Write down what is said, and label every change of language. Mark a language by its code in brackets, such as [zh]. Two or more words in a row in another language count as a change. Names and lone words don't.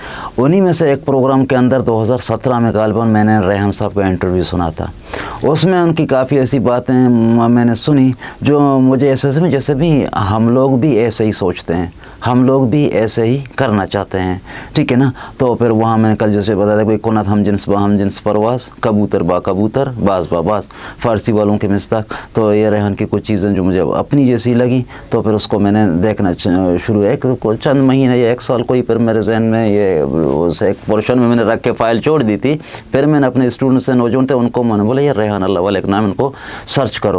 [ur] انہی میں سے ایک پروگرام کے اندر 2017 میں غالباً میں نے ریحان صاحب کا انٹرویو سنا تھا. اس میں ان کی کافی ایسی باتیں میں نے سنی جو مجھے ایسے سمجھ جیسے بھی ہم لوگ بھی ایسے ہی سوچتے ہیں, ہم لوگ بھی ایسے ہی کرنا چاہتے ہیں, ٹھیک ہے نا. تو پھر وہاں میں نے کل جیسے بتایا کوئی کنت [fa] ہم جنس با ہم جنس پرواز, کبوتر با کبوتر, باز با باز, [ur] فارسی والوں کے مستاق. تو یہ ریحان کی کچھ چیزیں جو مجھے اپنی جیسی لگی, تو پھر اس کو میں نے دیکھنا شروع ہے. چند مہینے یا 1 سال کوئی پھر میرے ذہن میں یہ اس ایک پورشن میں نے رکھ کے فائل چھوڑ دی تھی. پھر میں نے اپنے اسٹوڈنٹ سے نوجوان تھے, ان کو میں نے بولا یہ ریحان اللہ والے کا نام, ان کو سرچ کرو.